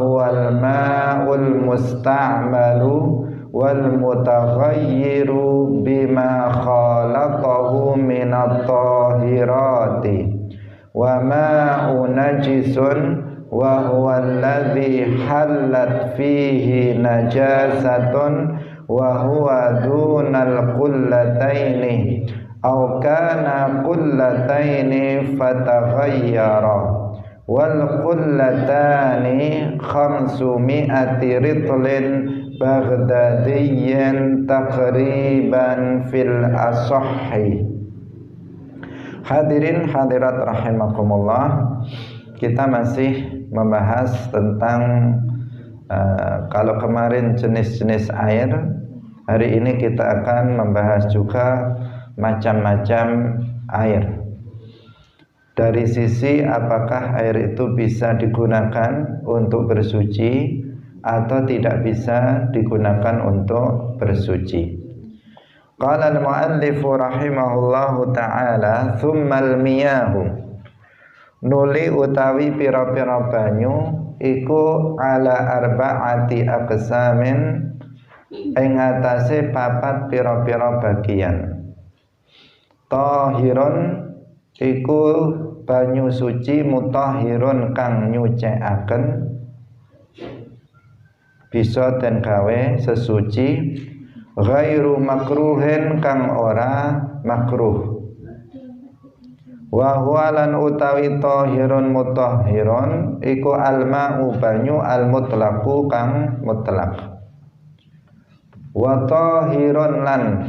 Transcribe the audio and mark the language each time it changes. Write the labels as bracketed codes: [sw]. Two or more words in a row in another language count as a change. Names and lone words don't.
[ar] هو الماء المستعمل والمتغير بما خالطه من الطاهرات، والماء نجس وهو الذي حلت فيه نجاسة وهو دون القلتين أو كان قلتين فتغير، والقلتان 500 رطل بغداديا تقريبا في الأصح. حاضرين حاضرات رحمكم الله, [id] kita masih membahas tentang kalau kemarin jenis-jenis air, hari ini kita akan membahas juga macam-macam air. Dari sisi apakah air itu bisa digunakan untuk bersuci atau tidak bisa digunakan untuk bersuci. [ar] قال المؤلف رحمه الله تعالى, ثم المياه, [jv] nuli utawi pira-pira banyu iku [ar] على أربعة أقسام, [jv] ing atase papat pira-pira bagian. Tahirun iku banyu suci, mutahhirun kang nyucikaken, bisa den gawe sesuci, [ar] غير مكروه [jv] kang ora makruh, [ar] وهو [jv] lan utawi [ar] طاهر مطهر [jv] iku alma'u banyu almutlaqu kang mutlaq, [ar] وطاهر [jv] lan